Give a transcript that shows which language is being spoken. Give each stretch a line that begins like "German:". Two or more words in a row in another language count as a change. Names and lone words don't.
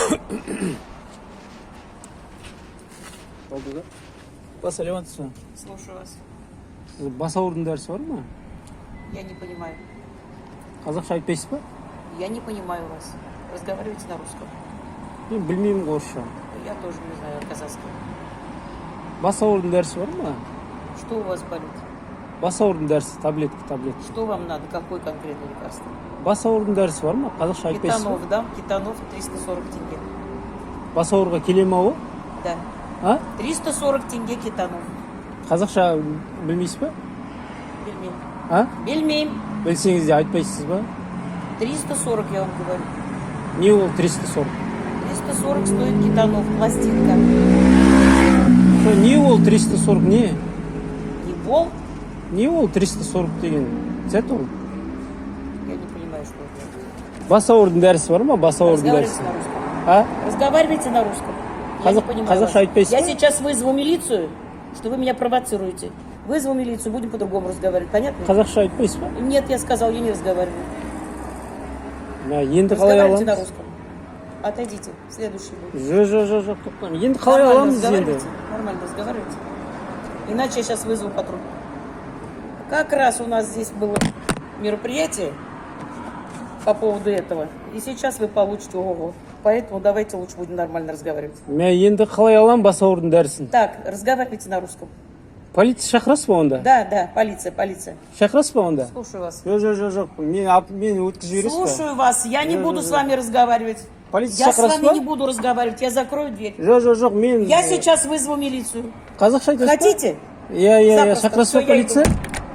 Turkish: Oldu da.
Kazakh: Бас саламатсыз ба?
Russian: Слушаю вас.
Kazakh: Бас ауырудың дәрісі бар ма?
Russian: Я не понимаю.
Kazakh: Қазақша айтпайсыз ба?
Russian: Я не понимаю вас. Разговаривайте на русском.
Kazakh: Мен білмеймін орысша.
Russian: Я тоже не знаю казахского.
Kazakh: Бас ауырудың дәрісі бар ма?
Russian: Что у вас болит?
Kazakh: Бас ауырудың дәрісі, таблетка.
Russian: Что вам надо? Какое конкретное лекарство?
Kazakh: Бас ауырудың дәрісі бар ма? Қазақша айтпайсыз ба?
Russian: Кетанов, да? Кетанов 340 тенге.
Kazakh: Бас ауруға келе ма ол?
Russian: Да. А? 340 тенге кетанов.
Kazakh: Қазақша білмейсіз ба? Бельмейм. А? Бельмейм. Білсеңіз де айтпайсыз ба?
Russian: 340 я вам говорю.
Kazakh: Не ол 340?
Russian: 340 стоит кетанов, пластинка.
Kazakh: Не ол 340 не? Не бол? Не ол 340 деген? Зәт ол?
Russian: Я не понимаю, что это.
Kazakh: Бас ауырудың дәрісі бар ма? Бас ауырудың
Russian: Разговаривайте
Kazakh: дәрісі.
Russian: на русском. А? Разговаривайте на русском. Я не понимаю
Kazakh: қазақша
Russian: вас.
Kazakh: айтпайсыз
Russian: Я
Kazakh: ба?
Russian: сейчас вызову милицию, что вы меня провоцируете. Вызову милицию, будем по-другому разговаривать. Понятно?
Kazakh: Қазақша айтпайсыз ба?
Russian: Нет, я сказал, я не разговариваю.
Kazakh: Енді қалай
Russian: Разговаривайте на
Kazakh: аламыз?
Russian: русском. Отойдите. Следующий будет.
Kazakh: Жоқ, тоқтаңыз. Енді қалай
Russian: Нормально
Kazakh: аламыз енді?
Russian: разговаривайте. Нормально разговаривайте. Иначе я сейчас вызову патруль. Как раз у нас здесь было мероприятие по поводу этого. И сейчас вы получите ого-го. Поэтому давайте лучше будем нормально разговаривать.
Kazakh: Мен енді қалай алам бас ауырудың дәрісін?
Russian: Так, разговаривайте на русском.
Kazakh: Полиция шақырасыз ба онда?
Russian: Да, полиция.
Kazakh: Шақырасыз ба онда?
Russian: Слушаю вас.
Kazakh: Жоқ. Мен өткізіп жібересіз ба?
Russian: Слушаю вас. Я не буду с вами разговаривать.
Kazakh: Полиция
Russian: Я с
Kazakh: шақырасыз
Russian: вами
Kazakh: ба?
Russian: не буду разговаривать. Я закрою дверь.
Kazakh: Жоқ, мен...
Russian: Я сейчас вызову милицию.
Kazakh: Қазақша айтасыз ба?
Russian: Хотите?
Kazakh: Иә,
Russian: Запросто.
Kazakh: шақырасыз ба
Russian: Всё, я иду.
Kazakh: полиция?